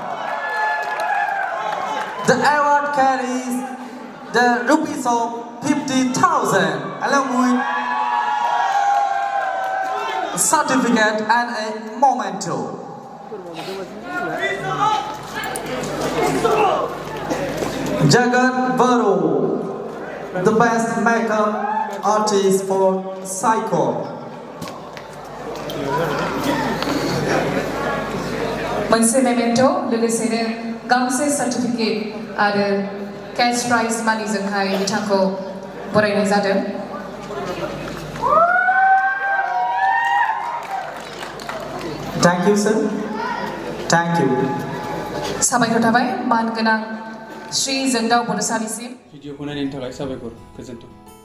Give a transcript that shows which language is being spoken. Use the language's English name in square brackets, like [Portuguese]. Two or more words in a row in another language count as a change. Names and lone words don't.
[English] The award carries the rupees of 50,000 along with certificate and a memento. Jagat Boro, the best makeup artist for Psycho. [Bodo] मोनसे मेमेन्टो लोगोसेनो गांसे सार्टिफिकेट आरो [English] cash prize [Bodo] मानिजोंहाय बिथांखौ बरायनाय जादों। [English] Thank you, sir. Thank you. [Bodo] साबायखर थाबाय मान गोनां श्री जोंदाव बड'सानिसिम। भिडिअखौ नायनायनि थाखाय साबायखर। गोजोन्थों।